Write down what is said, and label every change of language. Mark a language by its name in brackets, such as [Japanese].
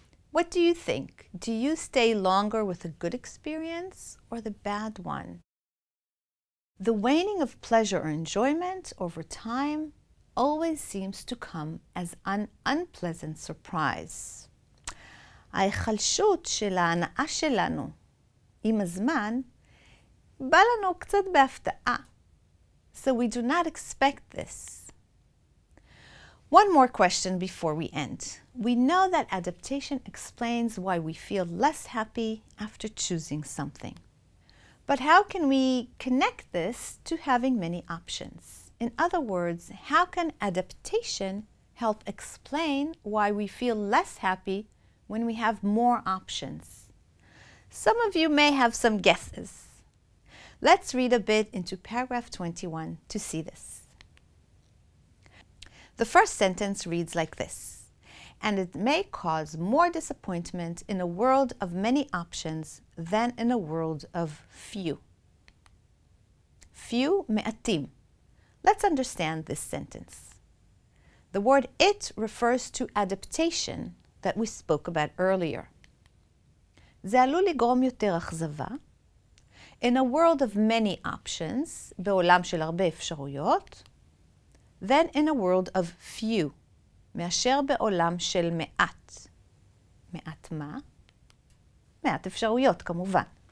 [English] What do you think? Do you stay longer with a good experience or the bad one? The waning of pleasure or enjoyment over time always seems to come as an unpleasant surprise. [Hebrew] ההיחלשות של ההנאה שלנו עם הזמן בא לנו קצת בהפתעה. [English] So we do not expect this. One more question before we end. We know that adaptation explains why we feel less happy after choosing something. But how can we connect this to having many options? In other words, how can adaptation help explain why we feel less happy when we have more options? Some of you may have some guesses. Let's read a bit into paragraph 21 to see this. The first sentence reads like this, and it may cause more disappointment in a world of many options than in a world of few. Few, מעטים. Let's understand this sentence. The word it refers to adaptation that we spoke about earlier. [Hebrew] זה עלול לגרום יותר אכזבה. [English] In a world of many options, [Hebrew] בעולם של הרבה אפשרויות, [English] than in a world of few, [Hebrew] מאשר בעולם של מעט. מעט מה? מעט אפשרויות, כמובן.